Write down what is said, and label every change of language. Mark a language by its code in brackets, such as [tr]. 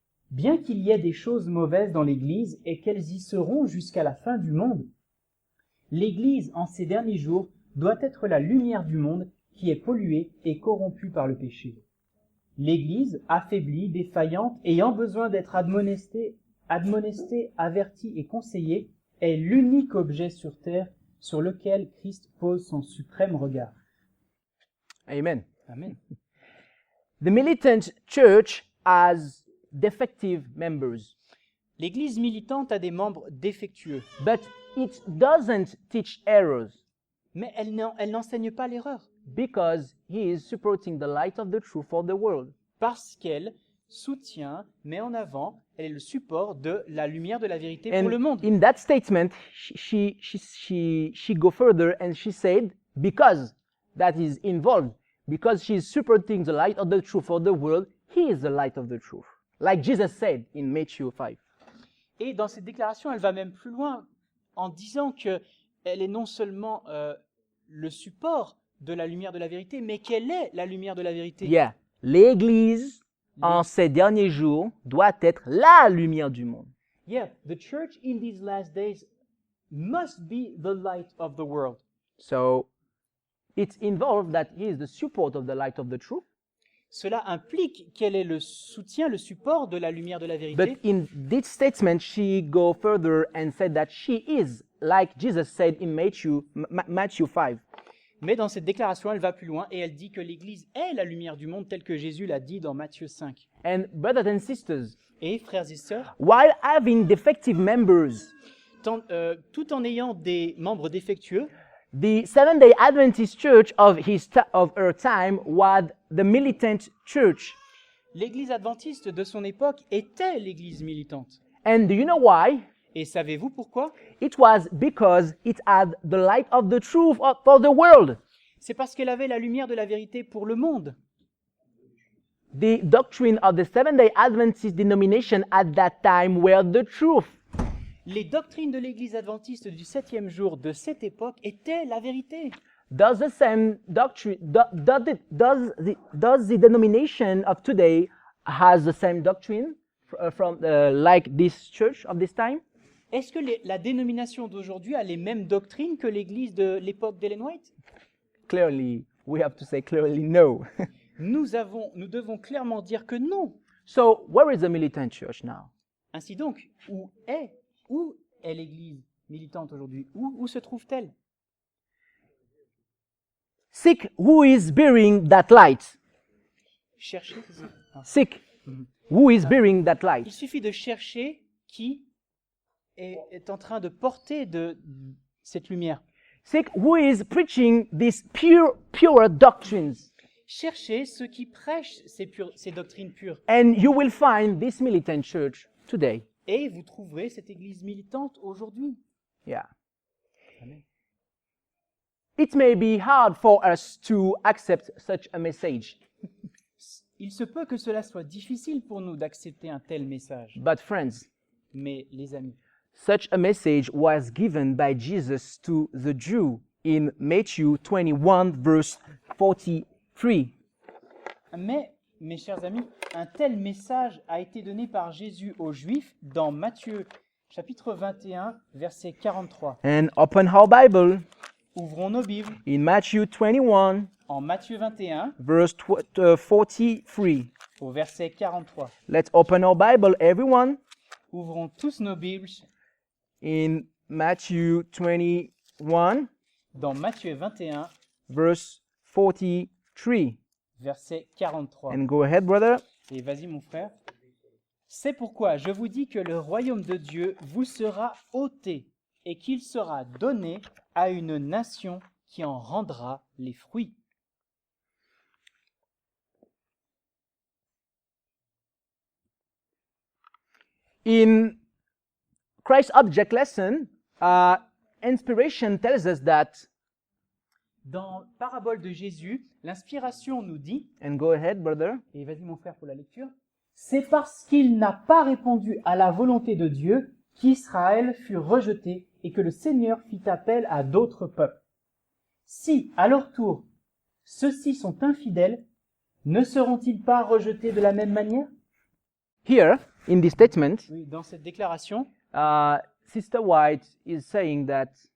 [fr] Bien qu'il y ait des choses mauvaises dans l'église et qu'elles y seront jusqu'à la fin du monde, l'église en ces derniers jours doit être la lumière du monde qui est polluée et corrompue par le péché. L'église, affaiblie, défaillante, ayant besoin d'être admonestée, avertie et conseillée, est l'unique objet sur terre sur lequel Christ pose son suprême regard. Amen. Amen. [en] The militant church has defective members, [fr] L'église militante a des membres défectueux, [en] but it doesn't teach errors [fr] mais elle n'enseigne pas l'erreur, [en] because he is supporting the light of the truth for the world. [fr] parce qu'elle soutient, met en avant, elle est le support de la lumière de la vérité pour [en] And [fr] le monde. [en] in that statement, she go further and she said, because that is involved, because she is supporting the light of the truth for the world, he is the light of the truth. Like Jesus said in Matthew 5. [fr] Et dans cette déclaration, elle va même plus loin en disant que elle est non seulement le support de la lumière de la vérité, mais qu'elle est la lumière de la vérité. [en] Yeah. [fr] L'Église, en ces derniers jours, doit être la lumière du monde. [en] Yeah, the church in these last days must be the light of the world. So, it's involved that he is the support of the light of the truth. [fr] Cela implique qu'elle est le soutien, le support de la lumière de la [en] But [fr] vérité. [en] in this statement, she go further and said that she is, like Jesus said in Matthew 5. [fr] Mais dans cette déclaration, elle va plus loin et elle dit que l'Église est la lumière du monde, tel que Jésus l'a dit dans Matthieu 5. [en] And brothers and sisters, [fr] Et frères et sœurs, [en] while having defective members, [fr] tout en ayant des membres défectueux, [en] the Seventh-day Adventist Church of her time was the militant church. [fr] l'Église adventiste de son époque était l'Église militante. [en] And do you know why? [fr] Et savez-vous pourquoi? [en] It was because it had the light of the truth for the world. [fr] C'est parce qu'elle avait la lumière de la vérité pour le monde. [en] The doctrine of the Seventh-day Adventist denomination at that time were the truth. [fr] Les doctrines de l'Église adventiste du 7e jour de cette époque étaient la vérité. [en] Does the same doctrine, does the denomination of today has the same doctrine like this church of this time? [fr] Est-ce que la dénomination d'aujourd'hui a les mêmes doctrines que l'Église de l'époque d'Ellen White? [en] Clearly, we have to say clearly no. [fr] Nous devons clairement dire que non. [en] So, where is the militant church now? [fr] Ainsi donc, où est l'Église militante aujourd'hui? Où se trouve-t-elle? [en] Seek who is bearing that light. [fr] Cherchez, c'est ça? Ah. [en] Seek who is bearing that light. [fr] Il suffit de chercher qui est en train de porter de cette lumière. [en] Seek who is preaching these pure doctrines. [fr] Cherchez ceux qui prêchent ces doctrines pures. [en] And you will find this militant church today. [fr] Et vous trouverez cette église militante aujourd'hui. [en] Yeah. Amen. It may be hard for us to accept such a message. [fr] Il se peut que cela soit difficile pour nous d'accepter un tel message. [en] But friends, [fr] Mais les amis, [en] such a message was given by Jesus to the Jew in Matthew 21 verse 43. [fr] mais mes chers amis, un tel message a été donné par Jésus aux Juifs dans Matthieu chapitre 21 verset 43. [en] And open our Bible [fr] Ouvrons nos Bibles [en] in Matthew 21 [fr] en Matthieu 21 [en] verse 43. [fr] au verset 43. [en] Let's open our Bible, everyone, [fr] Ouvrons tous nos Bibles [en] in Matthew 21 [fr] dans Matthieu 21 [en] verse 43. 3. [fr] verset 43. [en] And go ahead, brother. [fr] Et vas-y mon frère. C'est pourquoi je vous dis que le royaume de Dieu vous sera ôté et qu'il sera donné à une nation qui en rendra les fruits. [en] In Christ's object lesson, inspiration tells us that, [fr] Dans Parabole de Jésus, l'inspiration nous dit, [en] and go ahead, brother, [fr] et vas-y mon frère pour la lecture, c'est parce qu'il n'a pas répondu à la volonté de Dieu qu'Israël fut rejeté et que le Seigneur fit appel à d'autres peuples. Si, à leur tour, ceux-ci sont infidèles, ne seront-ils pas rejetés de la même manière? [en] here in this statement, [fr] Oui, dans cette déclaration, [en] Sister White is saying that